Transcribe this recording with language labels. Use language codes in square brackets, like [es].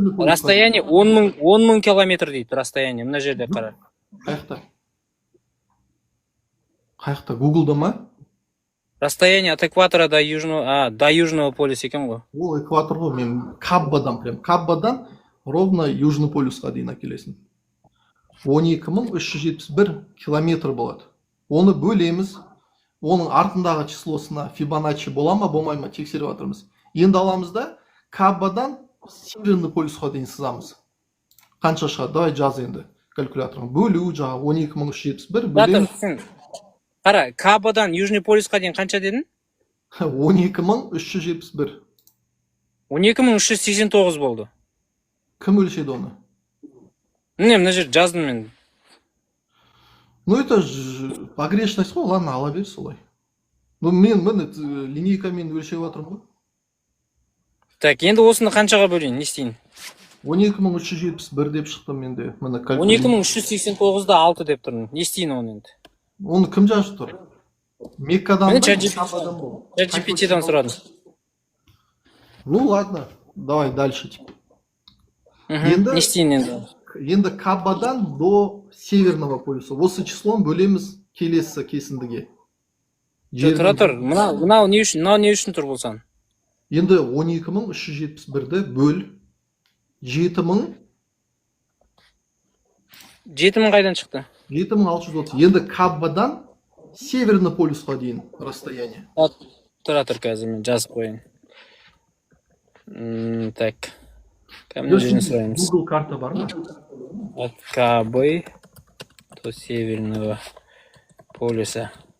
[kk] Расстояние 10 мың километр дейді, расстояние. Мына жерде қара. Қаяқта? Қаяқта? Гуглда ма? [ru] Расстояние от экватора до Южного полюса [kk] екен ғой. Ол экватор ғой, мен Каббадан ровно Южный полюсқа дейін әкелесің. 12 мың 371 километр болады. Оны бөлеміз. Оның артындағы числосына Фибоначчи бола ма, болмай ма тексеріп жатырмыз. Енді аламыз да Каббадан Северный полюсқа дейін сызамыз. Қанша шығады? Давай жаз енді калькуляторға. Бөлу жағы 12 мың 371 бөлеміз. Қара, Каббадан Южный полюсқа дейін қанша дедің? 12 мың 371. 12 мың 389 болды. Кім өлшеді оны? Мына жер жаздым мен. [ru] Ну это погрешность [kk] ғой, ладно, ала бер солай. Ну мен линейкамен өлшеп жатырмын ғой. Так, енді осыны қаншаға бөлейін, не істейін? 12 мың 371 деп шықтым менде. 12 мың 389-да 6 деп тұрмын. Не істейін оны енді? Оны кім жазып тұр? Меккадан ба? ChatGPT-дан сұрадым. [ru] Ну ладно, давай дальше. [kk] Не істейін енді? Енді Каббадан [ru] до Северного полюса. [kk] Осы числон бөлеміз келесі кесіндіге. Тұра тұр. Мынау не үшін тұр болсан? Енді 12 мың 371-ді бөл 7 мың. 7 мың қайдан шықты? 7630. Енді Каббадан Северный полюсқа дейін расстояние. Тұра тұр қазір мен жазып қойын. Так. Кәмін жеріне сұраймыз. Google карта бар ма? [ru] От Кабы до Северного полюса.